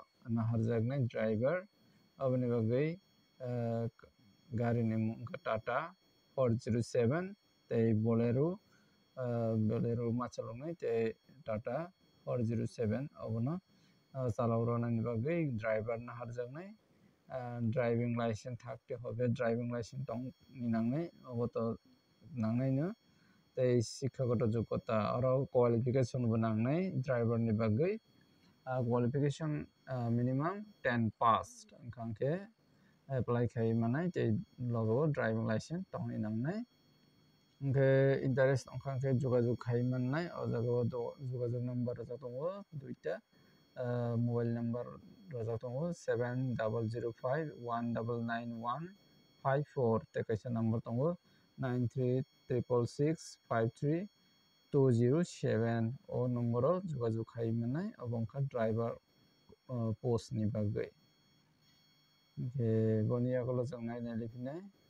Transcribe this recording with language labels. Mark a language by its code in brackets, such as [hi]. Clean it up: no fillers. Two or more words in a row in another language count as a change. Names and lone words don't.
[trp] naharjaknai driver aboni bagwi gari ni mung wngkha Tata 407 tei Bolero machaloknai tei Tata 407 abono chalakroknani bagwi driver naharjaknai [en] driving license [bn] থাকতে হবে [en] driving license [trp] tongni nangnai abo to nangnai no tei shikshagoto joggota oro qualification bo nangnai driver ni bagwi [en] qualification minimum 10 passed [trp] wngkhankhe apply khai manai tei logo [en] driving license [trp] tongni nangnai hingke interest wngkhankhe jogajog khai mannai o jagao jogajog number rojak tongo duita [en] mobile number [trp] rojak tongo 7005199154 tei kaisa number tongo 9366653207 o number o jogajog khai mannai obo wngkha [en] driver post [trp] ni bagwi hingke boni yagulo jang nainai liphinai